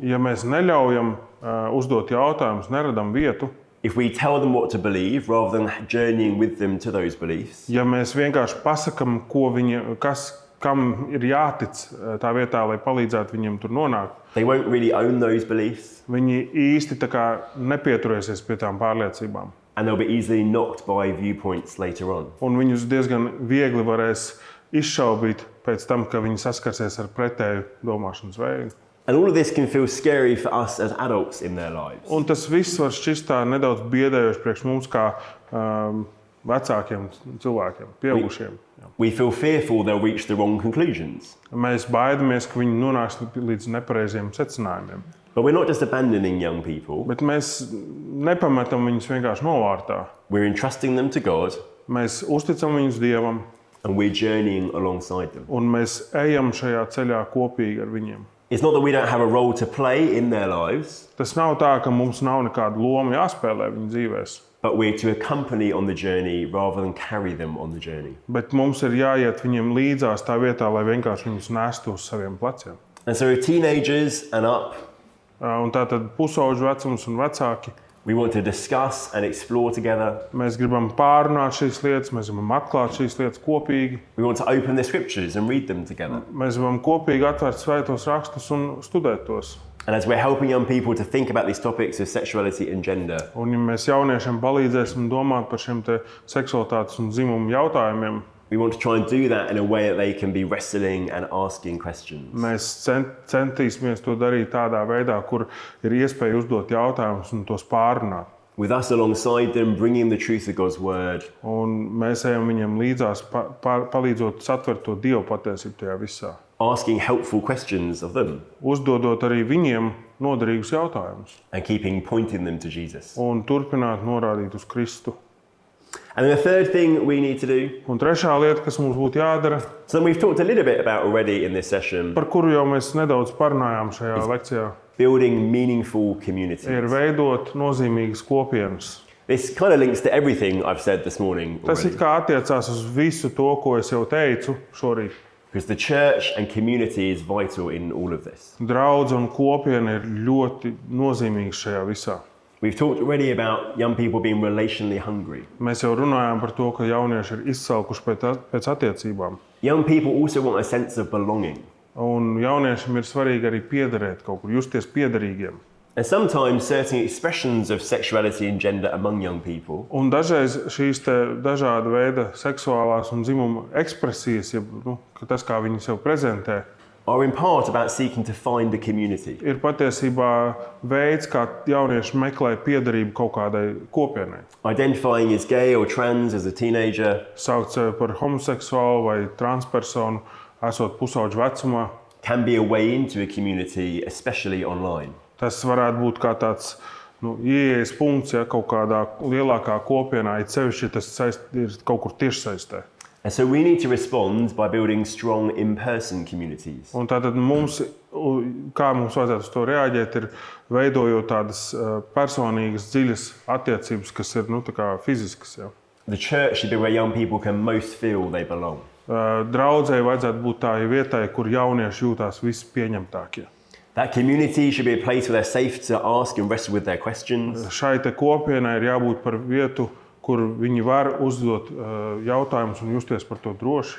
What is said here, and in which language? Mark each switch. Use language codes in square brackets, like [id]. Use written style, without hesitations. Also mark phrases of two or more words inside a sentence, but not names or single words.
[lv] Ja mēs neļaujam uzdot jautājumus, neradam vietu, [en] if we tell them what to believe rather than journeying with them to those beliefs, [lv] ja mēs vienkārši pasakam, kam ir jātic tā vietā, lai palīdzētu viņiem tur nonākt, [en] they won't really own those beliefs [lv] viņi īsti tā kā nepieturēsies pie tām pārliecībām. [en] and they'll be easily knocked by viewpoints later on. [lv] Un viņus diezgan viegli varēs izšaubīt pēc tam, ka viņi saskarsies ar pretēju domāšanas veidu. [en] And all of this can feel scary for us as adults in their lives. [lv] Un tas viss var šķist tā nedaudz biedējoši priekš mums kā vecākiem cilvēkiem, pieaugušiem. [en] We feel fearful they'll reach the wrong conclusions. [lv] Mēs baidamies, ka viņi nonāks līdz nepareiziem secinājumiem. [en] But we're not just abandoning young people. [lv] Bet mēs nepametam viņus vienkārši novārtā. [en] We're entrusting them to God [lv] Mēs uzticam viņus Dievam [en] and we're journeying alongside them. [lv] un mēs ejam šajā ceļā kopīgi ar viņiem. [en] It's not that we don't have a role to play in their lives, [lv] Tas nav tā, ka mums nav nekāda loma jāspēlē viņu dzīvēs, [en] but we're to accompany on the journey rather than carry them on the journey. [lv] bet mums ir jāiet viņiem līdzās tā vietā, lai vienkārši viņus nestu uz saviem pleciem. [en] And so teenagers and up, [lv] Un tātad pusauģu vecums un vecāki. [en] we want to discuss and explore together. [lv] Mēs gribam pārunāt šīs lietas, mēs gribam atklāt šīs lietas kopīgi. [en] We want to open the scriptures and read them together. [lv] Mēs gribam kopīgi atvērt svētos rakstus un studēt tos. [en] And as we're helping young people to think about these topics of sexuality and gender, [lv] Un ja mēs jauniešiem palīdzēsim domāt par šiem te seksualitātes un dzimumu jautājumiem, [en] we want to try and do that in a way that they can be wrestling and asking questions. [lv] mēs centīsimies to darīt tādā veidā, kur ir iespēja uzdot jautājumus un tos pārunāt. [en] With us alongside them, bringing the truth of God's word, [lv] Un mēs ejam viņiem līdzās, palīdzot satvert to Dievu patiesību tajā visā. [en] asking helpful questions of them, [lv] Uzdodot arī viņiem noderīgus jautājumus [en] and pointing them to Jesus. [lv] un turpināt norādīt uz Kristu. [en] And then the third thing we need to do, [lv] Un trešā lieta, kas mums būtu jādara, [en] something we've talked a little bit about already in this session, [lv] par kuru jau mēs nedaudz parunājām šajā lekcijā, [en] building meaningful communities. [lv] ir veidot nozīmīgas kopienas. [en] This kind of links to everything I've said this morning [lv] Tas [en] already. [lv] it kā attiecās uz visu to, ko es jau teicu šorīt. [en] Because the church and community is vital in all of this. [lv] Draudze un kopiena ir ļoti nozīmīgas šajā visā. [en] We've talked already about young people being relationally hungry. [lv] Mēs jau runājām par to, ka jaunieši ir izsalkuši pēc attiecībām. [en] Young people also want a sense of belonging. [lv] Un jauniešiem ir svarīgi arī piederēt kaut kur, justies piederīgiem. [en] And sometimes certain expressions of sexuality and gender among young people [lv] Un dažreiz šīs te dažāda veida seksuālās un dzimuma ekspresijas, tas, kā viņi sev prezentē, [en] are in part about seeking to find a community. [lv] ir patiesībā veids, kā jaunieši meklē piederību kaut kādai kopienai. [en] Identifying as gay or trans as a teenager [lv] Saukt sevi par homoseksuālu vai transpersonu, esot pusauģu vecumā. [en] can be a way into a community, especially online. [lv] Tas varētu būt kā tāds ieejas punkts, ja kaut kādā lielākā kopienā, it sevišķi, ja tas ir kaut kur tiešsaistē. [en] And so we need to respond by building strong in-person communities. [lv] Un tātad mums, kā mums vajadzētu uz to reaģēt, ir veidojot tādas personīgas, dziļas attiecības, kas ir tā kā fiziskas. Ja. [en] The church should be where young people can most feel they belong. [lv] Draudzei vajadzētu būt tā vietai, kur jaunieši jūtās vispieņemtākie. [en] That community should be a place where they're safe to ask and wrestle with their questions. [lv] Šai te kopienai ir jābūt par vietu, kur viņi var uzdot jautājumus un justies par to droši.